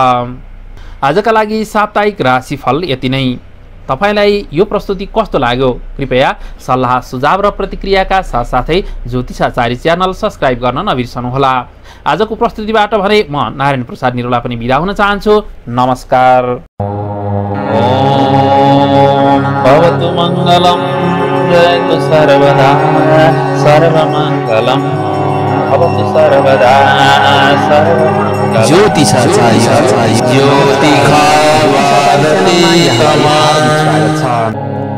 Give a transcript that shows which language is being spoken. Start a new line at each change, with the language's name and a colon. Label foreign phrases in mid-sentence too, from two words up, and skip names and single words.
Nepali: आजका लागि साप्ताहिक राशिफल यति नै। तपाईलाई यो प्रस्तुति कस्तो लाग्यो? कृपया सल्लाह सुझाव र प्रतिक्रियाका साथसाथै ज्योतिषाचार्य च्यानल सब्स्क्राइब गर्न नबिर्सनुहोला। आजको प्रस्तुतिबाट भने म नारायण प्रसाद निरौला पनि बिदा हुन चाहन्छु। नमस्कार।
Sanskrit: भवतु मङ्गलम् जयतु सर्वदा सर्वमङ्गलम् भवतु सर्वदा सर्वमङ्गलम्।
Nepali: ज्योतिषाचार्य ज्योतिषाचार्य